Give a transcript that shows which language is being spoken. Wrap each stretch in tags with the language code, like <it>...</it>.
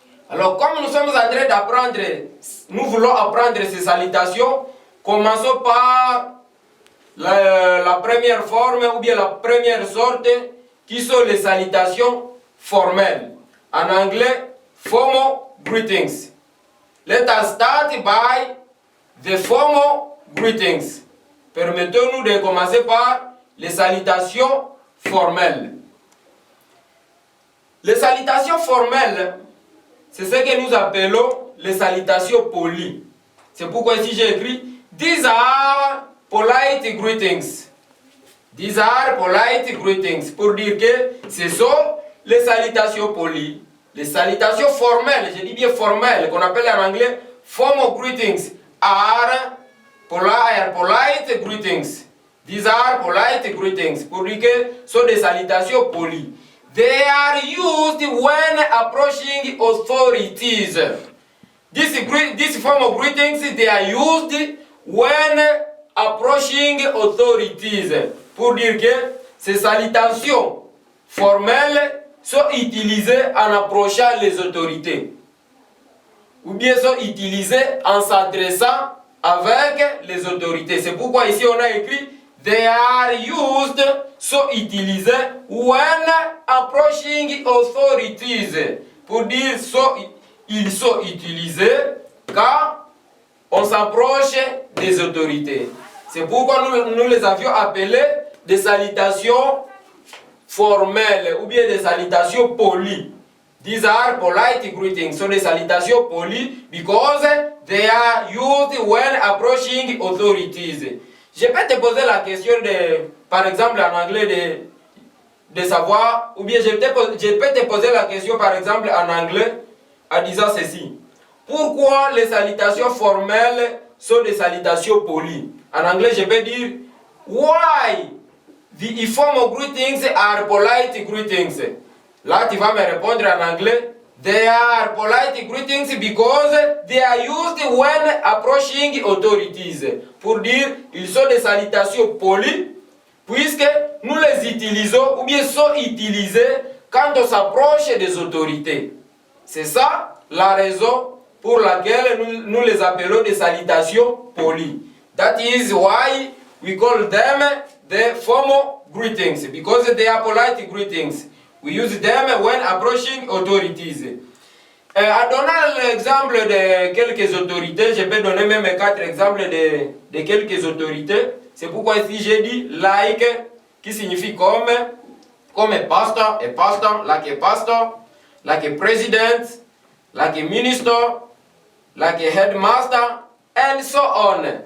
<fr>Alors, comme nous sommes en train d'apprendre, nous voulons apprendre ces salutations, commençons par la première forme ou bien la première sorte qui sont les salutations formelles. En anglais, formal greetings.</fr> <en>Let us start by the formal greetings.</en> <fr>Permettez-nous de commencer par les salutations formelles. Les salutations formelles, c'est ce que nous appelons les salutations polies. C'est pourquoi ici j'ai écrit</fr> <en>these are polite greetings.</en> <fr>These are polite greetings. Pour dire que ce sont les salutations polies, les salutations formelles, je dis bien formelles, qu'on appelle en anglais formal greetings,</fr> <en>are polite greetings. These are polite greetings.</en> <fr>Pour dire que sont des salutations polies.</fr> <en>They are used when approaching authorities. This form of greetings, they are used when approaching authorities.</en> <fr>Pour dire que ces salutations formelles sont utilisées en approchant les autorités. Ou bien sont utilisées en s'adressant avec les autorités. C'est pourquoi ici on a écrit</fr> <en>they are used,</en> <fr>sont utilisés</fr> <en>when approaching authorities.</en> <fr>Pour dire ils sont utilisés quand on s'approche des autorités. C'est pourquoi nous les avions appelés des salutations formelles ou bien des salutations polies.</fr> <en>These are polite greetings.</en> <fr>Sont des salutations polies</fr> <en>because they are used when approaching authorities.</en> <fr>Je peux te poser la question par exemple en anglais de savoir, ou bien je peux te poser la question par exemple en anglais en disant ceci. Pourquoi les salutations formelles sont des salutations polies? En anglais, je peux dire</fr> <en>why the informal greetings are polite greetings.</en> <fr>Là, tu vas me répondre en anglais.</fr> <en>They are polite greetings because they are used when approaching authorities.</en> <fr>Pour dire, ils sont des salutations polies puisque nous les utilisons ou bien sont utilisés quand on s'approche des autorités. C'est ça la raison pour laquelle nous les appelons des salutations polies.</fr> <en>That is why we call them the formal greetings, because they are polite greetings. We use them when approaching authorities.</en> <fr>En donnant l'exemple de quelques autorités, je peux donner même 4 exemples de quelques autorités. C'est pourquoi ici j'ai dit like, qui signifie comme</fr> <en>pastor, a pastor, like a president, like a minister, like a headmaster, and so on.</en>